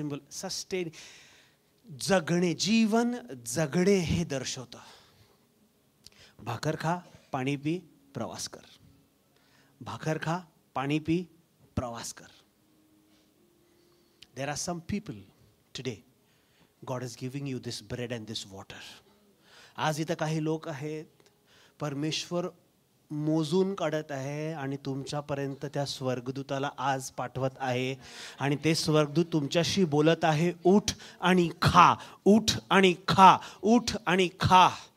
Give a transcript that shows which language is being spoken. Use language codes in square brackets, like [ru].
[mr] Sustain, जगणे, जीवन जगणे हे दर्शवतं. भाकर खा, पाणी पी, प्रवास कर. भाकर खा, पाणी पी, प्रवास कर. [en] There are some people today, God is giving you this bread and this water. [mr] आज इथं काही लोक आहेत, परमेश्वर मोजून काढत आहे आणि तुमच्यापर्यंत त्या स्वर्गदूताला आज पाठवत आहे. आणि ते स्वर्गदूत तुमच्याशी बोलत आहे, उठ आणि खा, उठ आणि खा, उठ आणि खा.